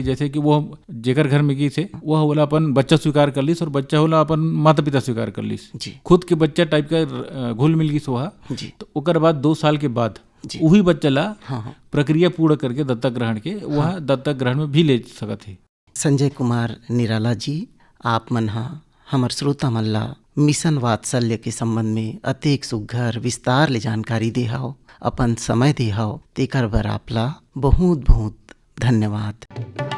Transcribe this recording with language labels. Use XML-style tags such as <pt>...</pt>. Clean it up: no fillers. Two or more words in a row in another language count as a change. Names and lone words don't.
<hne>जैसे कि वो जेकर घर में गई से वह होला अपन बच्चा स्वीकार कर लीस, और बच्चा होला अपन माता पिता स्वीकार कर लीस, खुद के बच्चा टाइप का घुल मिल गई वहाँ। तो ओकर बाद 2 साल के बाद वही बच्चा ला प्रक्रिया पूर्ण करके दत्तक ग्रहण के वह दत्तक ग्रहण में भी ले सकत है। संजय कुमार निराला जी, आप मन हमर श्रोता मन ला मिशन वात्सल्य के संबंध में अतेक सुघ्घर विस्तार ले जानकारी देहाओ, अपन समय देहाओ, तेकर बर आपला बहुत बहुत धन्यवाद।</hne>